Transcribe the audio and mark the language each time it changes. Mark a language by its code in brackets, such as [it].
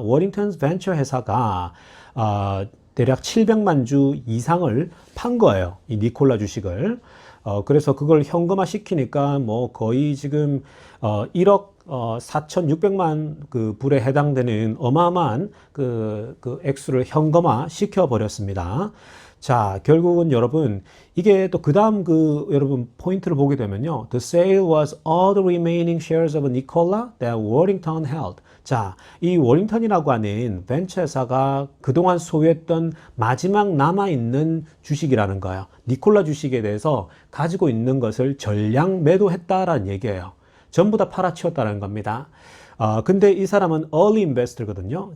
[ko] 워링턴스 벤처 회사가, 대략 700만 주 이상을 판 거예요. 이 니콜라 주식을. 그래서 그걸 현금화 시키니까 뭐 거의 지금, 1억 4,600만 그 불에 해당되는 어마어마한 그 액수를 현금화 시켜 버렸습니다. 자, 결국은 여러분, 이게 또 그 다음 여러분 포인트를 보게 되면요. [en] The sale was all the remaining shares of Nikola that Worthington held. [ko] 자, 이 워링턴이라고 하는 벤처 회사가 그동안 소유했던 마지막 남아있는 주식이라는 거예요. 니콜라 주식에 대해서 가지고 있는 것을 전량 매도했다라는 얘기예요. 전부 다 팔아치웠다는 겁니다. 근데 이 사람은 [en] early investor [ko] 거든요.